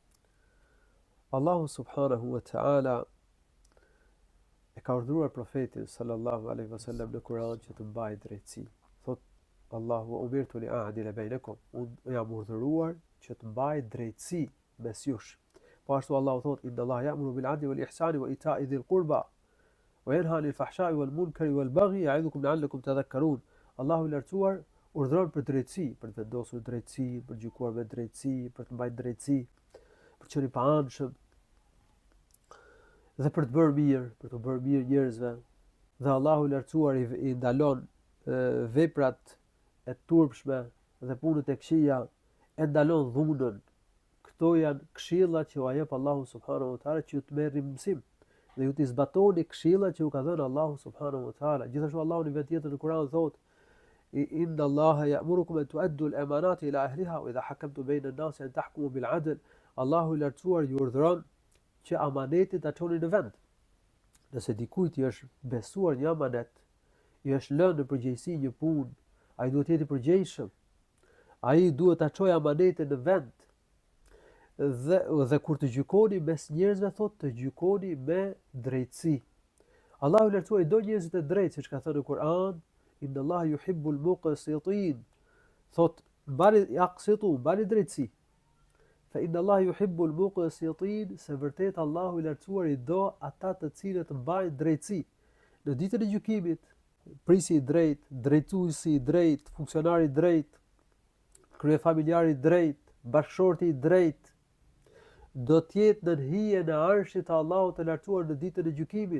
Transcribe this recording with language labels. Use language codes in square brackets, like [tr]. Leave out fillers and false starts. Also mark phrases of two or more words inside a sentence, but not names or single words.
[sq] Allahu [ar] سبحانه وتعالى [sq] e ka urdhëruar profetin [ar] صلى الله عليه وسلم [sq] në Kur'an që të mbajë drejtësi. Thot Allahu [ar] أمرت لأعدل بينكم, [sq] unë jam urdhëruar që të mbaj drejtësi mes jush. Po ashtu Allahu thot [ar] إن الله يأمر بالعدل والإحسان وإيتاء ذي القربى وينهى عن الفحشاء والمنكر والبغي يعظكم لعلكم تذكرون. [sq] Allahu i lartësuar urdhëron për drejtësi, për të vendosur drejtësi, për të gjykuar me drejtësi, për të mbajtur drejtësi, për të qenë i paanshëm dhe për të bërë mirë, për të bërë mirë njerëzve. Dhe Allahu i lartësuar i ndalon veprat e turpshme dhe punët e këqija, e ndalon dhunën. Këto janë këshilla që u jep Allahu [ar] سبحانه وتعالى [sq] që ju të merrni mësim dhe ju të zbatoni këshillat që ju ka dhënë Allahu [ar] سبحانه وتعالى. [sq] Gjithashtu Allahu në vetë tjetër në Kur'an thotë [ar] إن الله يأمركم أن تؤدوا الأمانات إلى أهلها وإذا حكمتم بين الناس أن تحكموا بالعدل. [sq] Allahu i lartësuar ju urdhëron që amanetin ta çoni në vend. Nëse dikujt i është besuar një amanet, i është lënë në përgjegjësi një punë, ai duhet të jetë i përgjegjshëm. Ai duhet ta çojë amanetin në vend. Dhe kur të gjykoni mes njerëzve, thotë të gjykoni me drejtësi. Allahu i lartësuar i do njerëzit e drejtë, siç ka thënë në Kur'an, [ar] إن الله يحب المقسطين. [sq] Thotë mbani drejtësi. [ar] فإن الله يحب المقسطين, [sq] se vërtet Allahu i lartësuar i do ata të cilët mbajnë drejtësi. Në ditën e gjykimit, prisi i drejtë, drejtuesi i drejtë, funksionari i drejtë, kryefamiljari i drejtë, bashkëshorti i drejtë, do të jetë në hijen e arshit të Allahut të lartësuar në ditën e gjykimit.